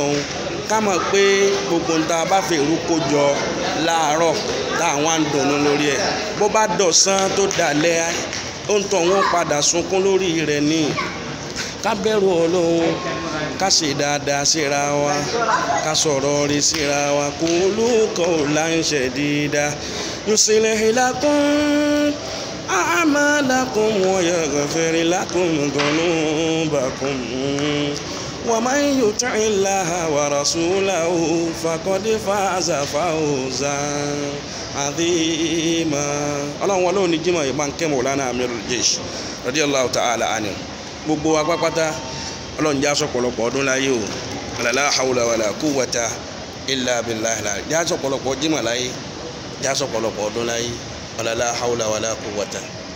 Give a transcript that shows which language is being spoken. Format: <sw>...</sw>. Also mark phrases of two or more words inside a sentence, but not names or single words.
<yo>ká mọ̀ pé gbogbo ń ta bá fèrú kó jọ láàárọ̀ táwọn ń dùnnú lórí ẹ̀ bó bá dọ̀sán tó dalẹ̀ ó ń tọ̀ wọ́n padà sunkún lórí rẹ̀ ní ká bẹ̀rù Ọlọ́run ká ṣe dáadáa síra wa ká sọ̀rọ̀ rí síra wa</yo> <ar>قولوا قولا سديدا يصلح لكم أعمالكم ويغفر لكم ذنوبكم ومن يطع الله ورسوله فقد فاز فوزا عظيما.</ar> <yo>Ọlọ́run wọn lóun ní Jímọ̀ yìí máa ń kẹ́ Maulana Amirul Jaysh</yo> <ar>رضي الله تعالى عنه</ar> <yo>gbogbo wa pápátá Ọlọ́run já sọ̀pọ̀lọpọ̀ ọdún láyé o</yo> <ar>لا حول ولا قوة إلا بالله</ar> <yo>já sọ̀pọ̀lọpọ̀ Jímọ̀ láyé já sọ̀pọ̀lọpọ̀ ọdún láyé</yo> <ar>لا حول ولا قوة.</ar>